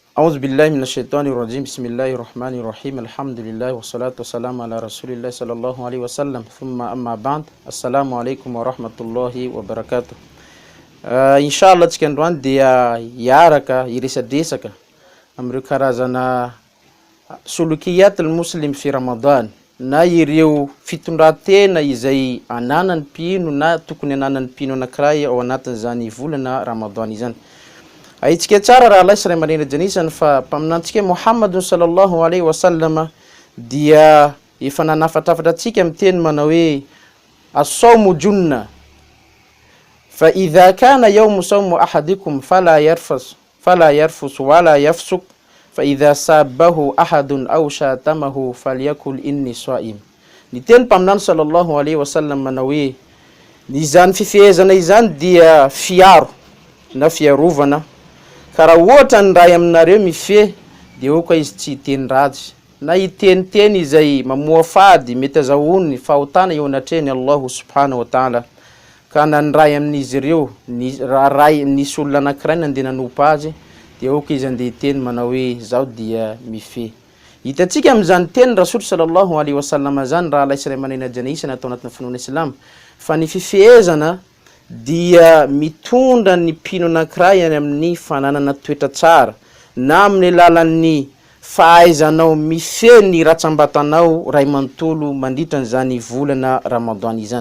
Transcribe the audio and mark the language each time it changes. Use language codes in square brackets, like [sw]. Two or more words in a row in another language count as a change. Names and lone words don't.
[ar] أعوذ بالله من الشيطان الرجيم بسم الله الرحمن الرحيم الحمد لله والصلاة والسلام على رسول الله صلى الله عليه وسلم ثم أما بعد السلام عليكم ورحمة الله وبركاته. إن شاء الله [mg] tsika androany dia hiaraka hiresadresaka amreo karazana [ar] سلوكيات المسلم في رمضان [mg] na ireo fitondratena izay ananany mpino na tokony ananany mpino anankiray ao anatin'izany volana Ramadan izany. Aitsika tsara raha lahy sy ray aman'reny janisany fa mpaminantsika Muhammadun [ar] صلى الله عليه وسلم [mg] dia efa nanafatrafatra atsika amin'ny teny manao hoe [ar] الصوم جنة فإذا كان يوم صوم أحدكم فلا يرفث ولا يفسق فإذا سابه أحد أو شاتمه فليقل إني صائم. [mg] Ny teny mpaminany [ar] صلى الله عليه وسلم [mg] manao hoe izany fifehezana izany dia fiaro na fiarovana ka raha ohatra ny ray aminareo mifehy dia eo koa izy tsy hiteny ratsy na hiteniteny izay mamoa fady mety azahoany fahotana eo anatrehany [ar] الله سبحانه وتعالى [mg] ka na ny ray amin'izy ireo nisy olona anankiray nandeha nanompo azy dia eo koa izy andeha hiteny manao hoe zaho dia mifehy. Hitantsika amin'izany teny Rasul [ar] صلى الله عليه وسلم [mg] zany raha lahy sy ray aman'reny janisa atao anatin'ny finoana Islam fa ny fifehezana dia mitondra ny mpino anankiray any amin'ny fananana toetra tsara na amin'ny alalan'ny fahaizanao mifehy ny ratsambatanao ray manontolo mandritra n'izany volana Ramadan izany.